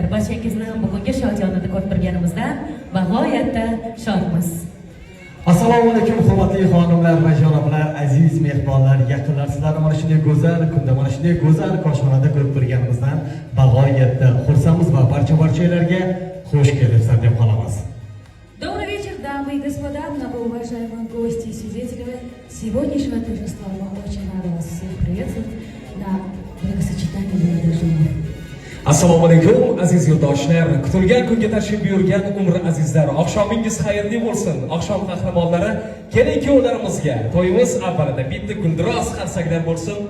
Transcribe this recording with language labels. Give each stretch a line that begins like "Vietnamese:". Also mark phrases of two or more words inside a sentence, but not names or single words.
Uzbek: Barchangizni bugungi shodyonada ko'rib turganimizdan bag'oyatda shodmiz. Assalomu alaykum, hurmatli xonimlar va janoblar, aziz mehmonlar, yaqinlar, sizlarni mana shunday go'zal kunda, mana shunday go'zal koshxonada ko'rib turganimizdan bag'oyatda xursandmiz va barchalarga xush kelibsiz deb qolamiz.
Russian: Добрый вечер, дамы и господа, многоуважаемые гости и свидетели сегодняшнего торжества. Мы очень рады вас всех приветствовать на бракосочетании молодоженов.
Uzbek: Assalomu alaykum aziz yurtdoshlar, kutilgan kunga tashrif buyurgan umr azizlar, oqshomingiz xayrli bo'lsin. Oqshom qahramonlari, kelin kuyovlarimizga to'yimiz avvalida bitta guldiroz qarsakdan bo'lsin.